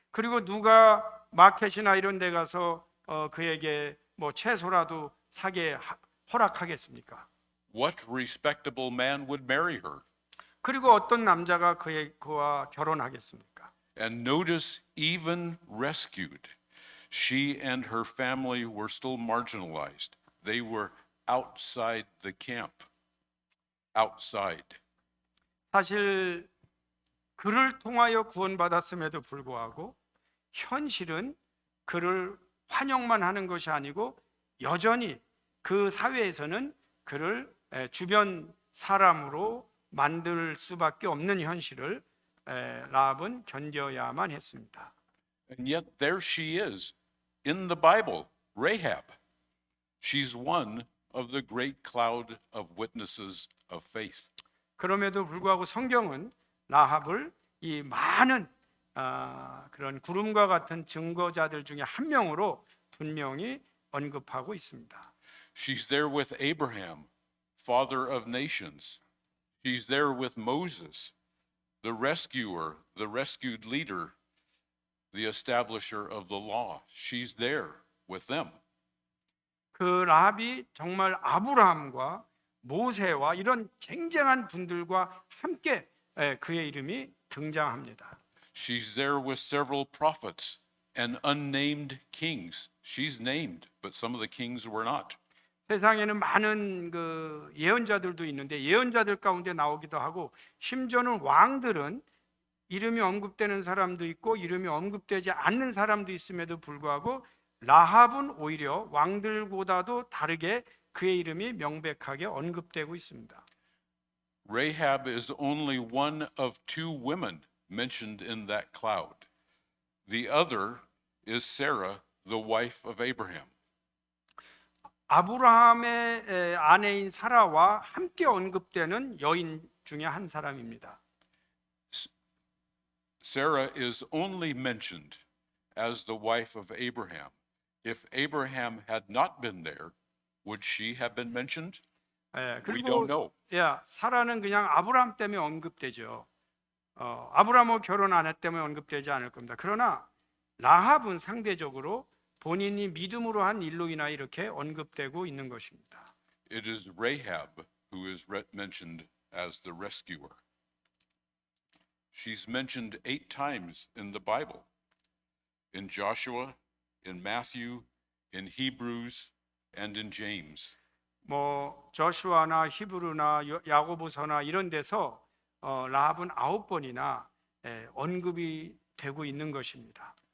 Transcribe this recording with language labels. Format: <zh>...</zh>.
<ko>그리고 누가 마켓이나 이런 데 가서 그에게 뭐 채소라도 사게 허락하겠습니까?</ko> <en>What respectable man would marry her?</en> <ko>그리고 어떤 남자가 그와 결혼하겠습니까?</ko> <en>And notice, even rescued, she and her family were still marginalized. They were outside the camp. Outside.</en> <ko>사실 그를 통하여 구원받았음에도 불구하고 현실은 그를 환영만 하는 것이 아니고 여전히 그 사회에서는 그를 주변 사람으로 만들 수밖에 없는 현실을 라합은 견뎌야만 했습니다.</ko> <en>And yet there she is in the Bible, Rahab. She's one of the great cloud of witnesses of faith.</en> <ko>그럼에도 불구하고 성경은 라합을 이 많은 그런 구름과 같은 증거자들 중에 한 명으로 분명히 언급하고 있습니다.</ko> <en>She's there with Abraham, father of nations. She's there with Moses, the rescuer, the rescued leader, the establisher of the law. She's there with them.</en> <ko>그 라합이 정말 아브라함과 모세와 이런 쟁쟁한 분들과 함께 그의 이름이 등장합니다.</ko> <en>She's there with several prophets and unnamed kings. She's named, but some of the kings were not.</en> <ko>세상에는 많은 그 예언자들도 있는데 예언자들 가운데 나오기도 하고 심지어는 왕들은 이름이 언급되는 사람도 있고 이름이 언급되지 않는 사람도 있음에도 불구하고 라합은 오히려 왕들보다도 다르게 그의 이름이 명백하게 언급되고 있습니다.</ko> <en>Rahab is only one of two women mentioned in that cloud. The other is Sarah, the wife of Abraham.</en> <ko>아브라함의 아내인 사라와 함께 언급되는 여인 중에 한 사람입니다.</ko> <en>Sarah is only mentioned as the wife of Abraham. If Abraham had not been there, would she have been mentioned? We don't know.</en> <ko>사라는 그냥 아브라함 때문에 언급되죠. 아브라함하고 결혼 안 했기 때문에 언급되지 않을 겁니다. 그러나 라합은 상대적으로 본인이 믿음으로 한 일로 인하여 이렇게 언급되고 있는 것입니다.</ko> <en>It is Rahab who is mentioned as the rescuer. She's mentioned 8 times in the Bible. In Joshua, in Matthew, in Hebrews, and in James.</en> <ko>뭐 조슈아나 히브리나 야고보서나 이런 데서 라합은 9번이나 언급이 되고 있는 것입니다.</ko>